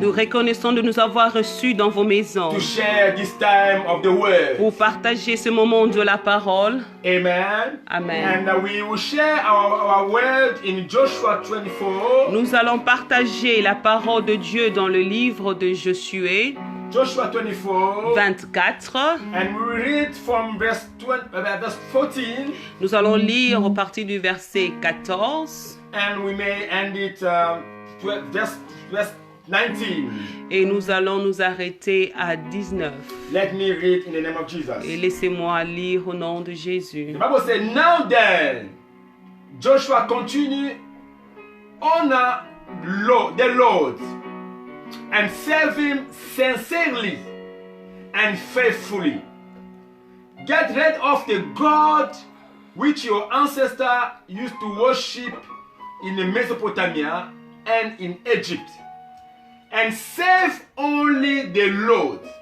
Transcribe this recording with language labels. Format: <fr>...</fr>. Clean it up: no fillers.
<fr>Nous reconnaissons de nous avoir reçus dans vos maisons</fr> <en>to share this time of the word.</en> <fr>pour partager ce moment de la parole.</fr> <en>Amen. Amen. And we will share our word in Joshua 24.</en> <fr>Nous allons partager la parole de Dieu dans le livre de Josué</fr> <en>Joshua 24.</en> <fr>24.</fr> <en>And we read from verse 14.</en> <fr>Nous allons lire au partir du verset 14</fr> <en>And we may end it verse 19.</en> <fr>et nous allons nous arrêter à 19.</fr> <en>Let me read in the name of</en> <fr>Et</fr> <en>Jesus.</en> <fr>laissez-moi lire au nom de Jésus.</fr> <en>The Bible says, now then, Joshua continued, honor the Lord and serve Him sincerely and faithfully. Get rid of the God which your ancestors used to worship in Mesopotamia and in Egypt, and serve only the Lord.</en>